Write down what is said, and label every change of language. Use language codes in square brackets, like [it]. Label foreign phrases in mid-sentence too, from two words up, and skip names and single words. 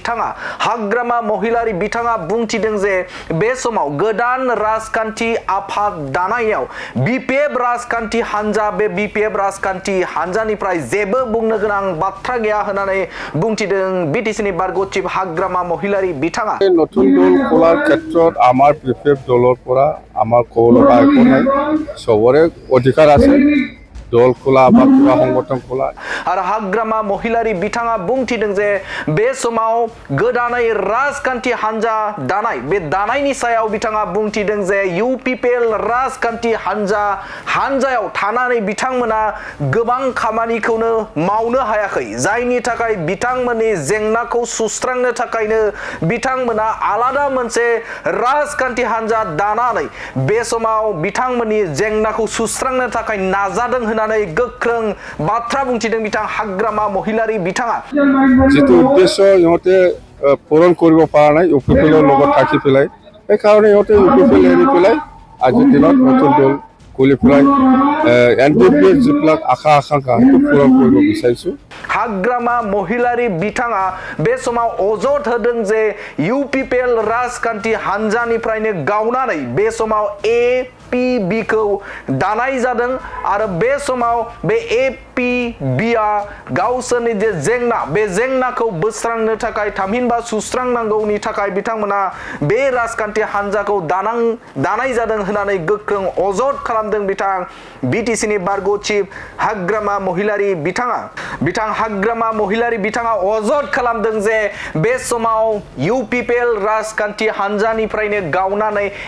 [brx] बिथाङा बुंथिदों जे बे समाव गोदान राजखान्थि आफाद दानायाव BPF राजखान्थि हान्जा बे BPF राजखान्थि हान्जानिफ्राय जेबो बुंनो गोनां बाथ्रा गैया होननानै बुंथिदों बिटिसिनि बारग' चिफ हाग्रामा महिलारि बिथाङा [as] नতুन दल খোলার ক্ষেত্ৰত আমাৰ BPF দলৰ পৰা আমাৰ ক'ব লগা একো নাই সবৰে অধিকাৰ আছে দল খোলা বা কিবা সংগঠন খোলা [brx] आरो हाग्रामा महिलारि बिथाङा बुंथिदों जे बे समाव गोदानै राजखान्थि हान्जा दानाय बे दानायनि सायाव बिथाङा बुंथिदों जे UPPL राजखान्थि हान्जायाव थानानै बिथांमोना गोबां खामानिखौनो मावनो हायाखै जायनि थाखाय बिथांमोननि जेंनाखौ सुस्रांनो थाखायनो बिथांमोना आलादा मोनसे राजखान्थि हान्जा दानानै बे समाव बिथांमोननि जेंनाखौ सुस्रांनो थाखाय नाजादों होननानै गोख्रों बाथ्रा बुंथिदों बिथां हाग्रामा महिलारि बिथाङा [as] যিটো উদ্দেশ্য इহঁতে পূৰণ কৰিব পৰা নাই UPPL লগত থাকি পেলাই এই কাৰণে ইহঁতে UPPL এৰি পেলাই আজিৰ দিনত নতুন দল খুলি পেলাই NDPৰ যিবিলাক আশা আকাংক্ষা সেইটো পূৰণ কৰিব বিচাৰিছো [brx] हाग्रामा महिलारि बिथाङा बे समाव अजद होदों जे UPPL राजखान्थि हान्जानिफ्रायनो गावनानै बे समाव APB खौ दानाय जादों आरो बे समाव बे APB गावसोरनि जे जेंना बे जेंनाखौ बोस्रांनो थाखाय थामहिनबा सुस्रांनांगौनि थाखाय बिथांमोना बे राजखान्थि हान्जाखौ दानाय जादों होननानै गोख्रों अजद खालामदों बिथां बिटिसिनि बारग' चिफ हाग्रामा महिलारि बिथां हाग्रामा महिलारि बिथाङा अजद खालामदों जे बे समाव UPPL राजखान्थि हान्जानिफ्रायनो गावनानै